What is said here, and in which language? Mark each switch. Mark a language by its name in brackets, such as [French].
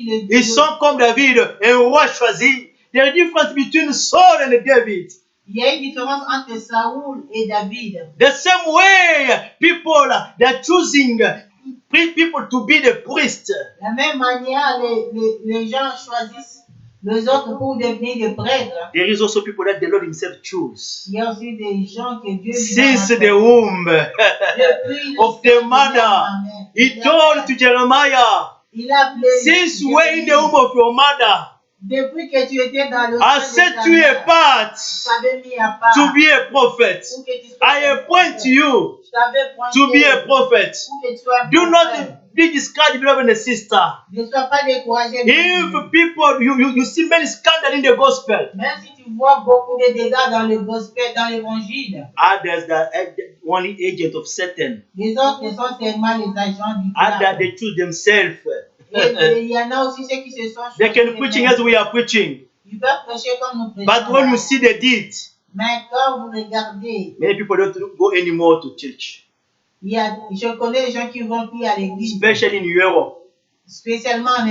[French] Ils sont comme David, un roi choisi. [English] There is a difference between Saul and David. [French] Il y a une différence entre Saoul et David. [English] The same way people, they're choosing people to be the priest. [French] De la même manière, les gens choisissent les autres pour devenir des prêtres. [English] There is also people that the Lord himself choose. [French] Il y a aussi des gens que Dieu [English] Since the womb of the mother, he told to Jeremiah, since you were in the womb of your mother, [French] depuis que tu étais dans le [English] I set you apart to be a prophet. I appoint you to be a prophet. Do not be discouraged, brother and sister. If people, you see many scandals in the gospel. [French] Même si tu vois beaucoup de dégâts dans le gospel, dans l'évangile. [English] Others that are only agent of Satan. [French] Les autres sont seulement les agents du diable. [English] Others they choose themselves. [French] Et il y en a aussi ceux qui se sont [English] They can preaching as we are preaching. [French] Ils peuvent prêcher comme nous prêchons. [English] But when you see the deed, [French] mais quand vous regardez, [English] many people don't go anymore to church. [French] Je connais des gens qui vont plus à l'église. [English] Especially in Europe. [French] Spécialement en Europe.